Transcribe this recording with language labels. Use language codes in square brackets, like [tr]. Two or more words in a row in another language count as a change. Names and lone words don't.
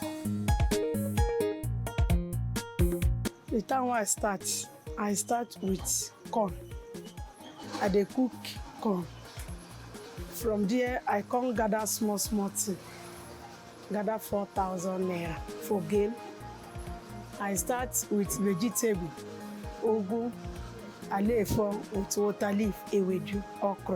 [pcm] The time when I start with corn. I dey cook corn. From there, I come gather small thing. Gather 4,000 naira for game. I start with vegetable, ugu, alefo with water leaf, ewedu, okra.